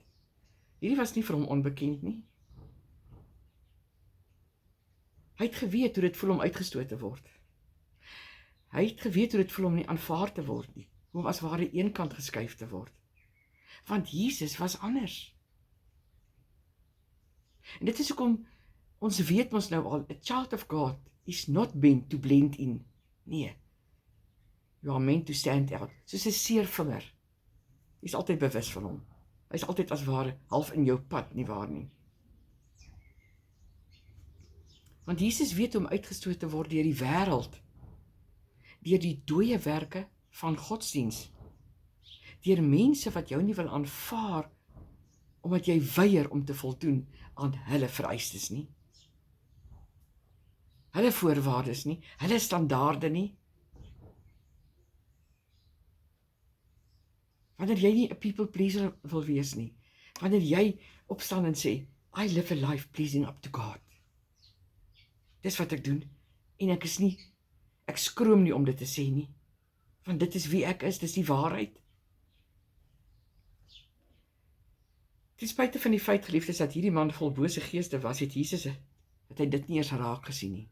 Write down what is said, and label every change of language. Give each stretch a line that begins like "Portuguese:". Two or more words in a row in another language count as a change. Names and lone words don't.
Afrikaans: Hierdie was nie vir hom onbekend nie. Hy het geweet hoe dit voel om uitgestoot te word. Hy het geweet hoe dit voel om nie aanvaar te word nie, hoe om as ware eenkant geskuif te word. Want Jesus was anders. En dit is hoekom ons weet ons nou al,
English: a child of God is not meant to blend in. Nee. You are meant to stand out.
Afrikaans: Soos 'n seervinger. Hy is altyd bewus van hom. Hy is altyd as ware half in jou pad, nie waar nie. Want Jesus weet om uitgestoot te word deur die wêreld, deur die dooie werke van godsdienst, deur mense wat jou nie wil aanvaar, omdat jy weier om te voldoen aan hulle vereistes nie, hulle voorwaardes nie, hulle standaarde nie. Wanneer jy nie 'n
English: people pleaser
Afrikaans: wil wees nie, wanneer jy opstaan en sê,
English: I live a life pleasing up to God.
Afrikaans: Dis wat ek doen, en ek skroom nie om dit te sê nie, want dit is wie ek is, dis die waarheid. Ten spyte van die feit, geliefdes, dat hierdie man vol bose geeste was, het hy dit nie eers raak gesien nie.